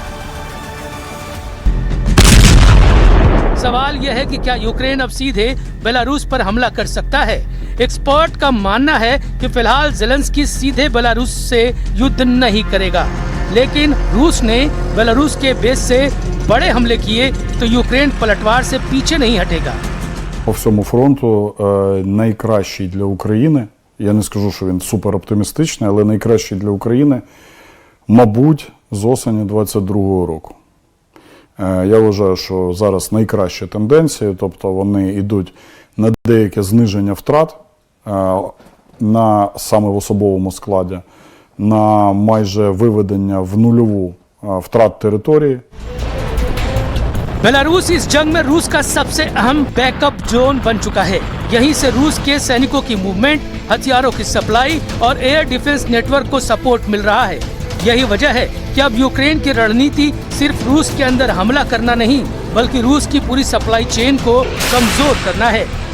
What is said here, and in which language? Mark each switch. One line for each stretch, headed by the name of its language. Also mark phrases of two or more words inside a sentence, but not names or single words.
Hindi: सवाल यह है कि क्या यूक्रेन अब सीधे बेलारूस पर हमला कर सकता है। एक्सपर्ट का मानना है कि फिलहाल ज़ेलेंस्की सीधे बेलारूस से युद्ध नहीं करेगा, लेकिन रूस ने बेलारूस के बेस से बड़े हमले किए तो यूक्रेन पलटवार से पीछे नहीं हटेगा।
Ukrainian: По всьому фронту найкращий для України, я не скажу, що він супер оптимістичний, але найкращий для України, мабуть, з осені 22-го року. Я вважаю, що зараз найкраща тенденція, тобто вони йдуть на деяке зниження втрат саме в особовому складі, на майже виведення в нульову втрат території.
Hindi: बेलारूस इस जंग में रूस का सबसे अहम
English: backup zone
Hindi: बन चुका है। यहीं से रूस के सैनिकों की मूवमेंट, हथियारों की सप्लाई और
English: air defense network
Hindi: को सपोर्ट मिल रहा है। यही वजह है कि अब यूक्रेन की रणनीति सिर्फ रूस के अंदर हमला करना नहीं बल्कि रूस की पूरी
English: supply chain
Hindi: को कमजोर करना है।